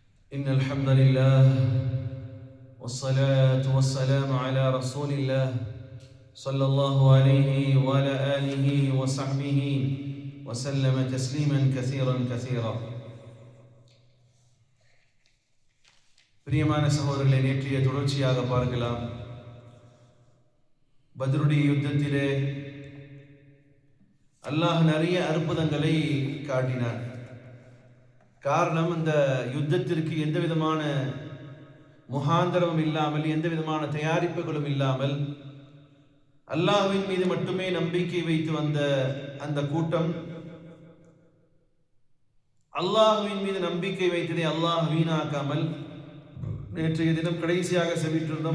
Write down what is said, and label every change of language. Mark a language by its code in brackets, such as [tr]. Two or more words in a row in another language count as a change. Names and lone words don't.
[ar] إن الحمد لله والصلاة والسلام على رسول الله صلى الله عليه وعلى آله وصحبه وسلم تسليما كثيرا كثيرا. [ta] பிரியமான சகோதரர்களை, நேற்றைய தொடர்ச்சியாக பார்க்கலாம். பத்ருடைய யுத்தத்திலே அல்லாஹ் நிறைய அற்புதங்களை காட்டினார். காரணம், அந்த யுத்தத்திற்கு எந்த விதமான முகாந்தரமும் இல்லாமல், எந்த விதமான தயாரிப்புகளும் இல்லாமல் அல்லாஹ்வின் மீது மட்டுமே நம்பிக்கை வைத்து வந்த அந்த கூட்டம் அல்லாஹ்வின் மீது நம்பிக்கை வைத்ததை அல்லாஹ் வீணாக்காமல், நேற்றைய தினம் கடைசியாக செவிட்டிருந்தோம்.